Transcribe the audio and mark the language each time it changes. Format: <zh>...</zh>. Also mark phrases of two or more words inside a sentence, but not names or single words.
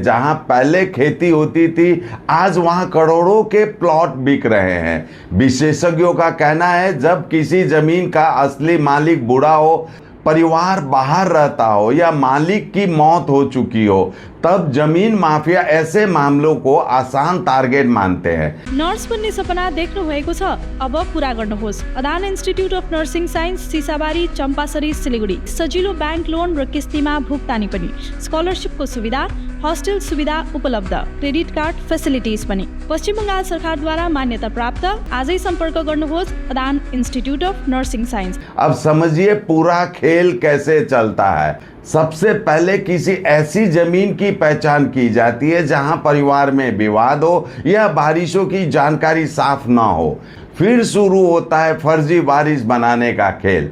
<hi>जहां पहले खेती होती थी, आज वहां करोड़ों के प्लॉट बिक रहे हैं। विशेषज्ञों का कहना है जब किसी जमीन का असली मालिक बूढ़ा हो, परिवार बाहर रहता हो या मालिक की मौत हो चुकी हो, तब जमीन माफिया ऐसे मामलों को आसान टारगेट मानते हैं।</hi> <ne>नर्स बन्ने सपना देख्नु भएको छ, अब पूरा गर्नुहोस्। अदान इन्स्टिट्युट अफ नर्सिङ साइन्स, सिसाबारी, चम्पासरी, सिलीगुडी। सजिलो</ne> <en>bank loan</en> <ne>र किस्तीमा भुक्तानी पनि, स्कलरशिपको सुविधा, हस्टेल सुविधा उपलब्ध,</ne> <en>credit card facilities</en> <ne>पनि। पश्चिम बंगाल सरकारद्वारा मान्यता प्राप्त। आजै सम्पर्क गर्नुहोस् अदान इन्स्टिट्युट अफ नर्सिङ साइन्स।</ne> <hi>अब समझिए पूरा खेल कैसे चलता है। सबसे पहले किसी ऐसी जमीन की पहचान की जाती है जहां परिवार में विवाद हो या बारिशों की जानकारी साफ ना हो। फिर शुरू होता है फर्जी वारिस बनाने का खेल।</hi>